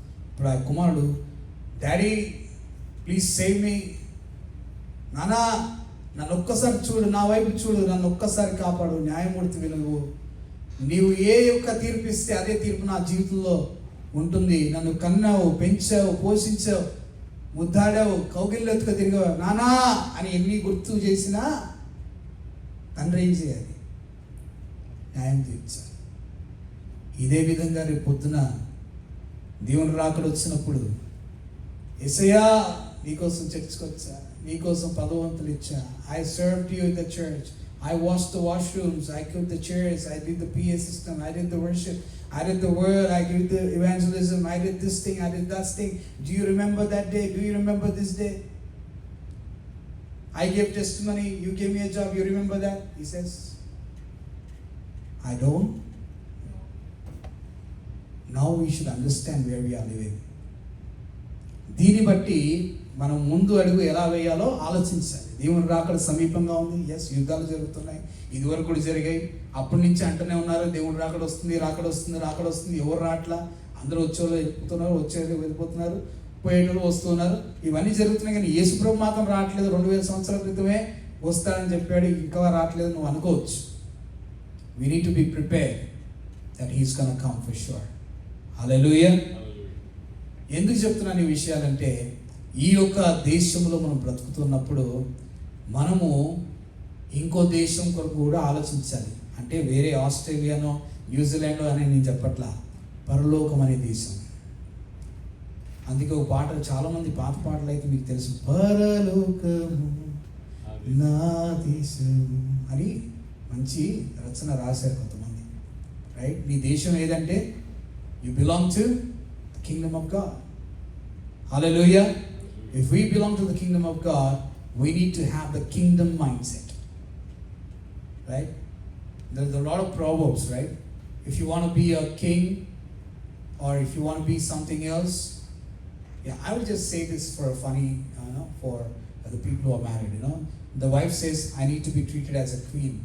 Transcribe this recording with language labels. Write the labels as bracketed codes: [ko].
[te] ఇప్పుడు ఆ కుమారుడు, [en] daddy please save me, [te] నానా నన్ను ఒక్కసారి చూడు, నా వైపు చూడు, నన్ను ఒక్కసారి కాపాడు, న్యాయమూర్తి విలువు, నీవు ఏ యొక్క తీర్పు ఇస్తే అదే తీర్పు నా జీవితంలో ఉంటుంది, నన్ను కన్నావు, పెంచావు, పోషించావు, ముద్దాడావు, కౌగిళ్ళెత్తుకు తిరిగావు, నానా అని ఎన్ని గుర్తు చేసినా తండ్రి ఏం చేయాలి? న్యాయం తీర్చాలి. ఇదే విధంగా రేపు పొద్దున దేవుని రాకడ వచ్చినప్పుడు, యేసయ్యా నీకోసం చర్చ్కి వచ్చా, నీకోసం పదవంతులు ఇచ్చా, [en] I served you in the church, I washed the washrooms, I cooked the chairs, I did the PA system, I did the worship, I did the word, I did the evangelism, I did this thing, I did that thing. Do you remember that day? Do you remember this day? I gave testimony, you gave me a job, you remember that? He says, I don't. Now we should understand where we are living. [te] దీన్ని బట్టి మనం ముందు అడుగు ఎలా వేయాలో ఆలోచించాలి. దేవుని రాకడ సమీపంగా ఉంది. ఎస్, యుద్ధాలు జరుగుతున్నాయి, ఇదివరకు కూడా జరిగాయి, అప్పటి నుంచి అంటూనే ఉన్నారు దేవుని రాకడ వస్తుంది, రాకడ వస్తుంది, రాకడ వస్తుంది. ఎవరు రాట్లా? అందరూ వచ్చేవాళ్ళు వెళ్ళిపోతున్నారు, వచ్చేవాళ్ళు వెళ్ళిపోతున్నారు, పోయేటోళ్ళు వస్తున్నారు. ఇవన్నీ జరుగుతున్నాయి, కానీ యేసుప్రభు మాత్రం రావట్లేదు. 2000 సంవత్సరాల క్రితమే వస్తాడని చెప్పాడు, ఇంకా రావట్లేదు నువ్వు అనుకోవచ్చు. [en] We need to be prepared that he's gonna come for sure. Hallelujah. [te] ఎందుకు చెప్తున్నాను ఈ విషయాలంటే, ఈ యొక్క దేశంలో మనం బ్రతుకుతున్నప్పుడు మనము ఇంకో దేశం కొరకు కూడా ఆలోచించాలి. అంటే వేరే ఆస్ట్రేలియానో న్యూజిలాండో అని నేను చెప్పట్లా, పరలోకం అనే దేశం. అందుకే ఒక పాట, చాలామంది పాత పాటలు అయితే మీకు తెలుసు, పరలోకము నా దేశము అని మంచి రచన రాశారు కొంతమంది. రైట్? నీ దేశం ఏదంటే [en] You belong to the kingdom of God. [te] Hallelujah. [en] If we belong to the kingdom of God, we need to have the kingdom mindset. Right? There's a lot of proverbs, right? If you want to be a king or if you want to be something else, yeah, I will just say this for a funny, for the people who are married, The wife says, I need to be treated as a queen.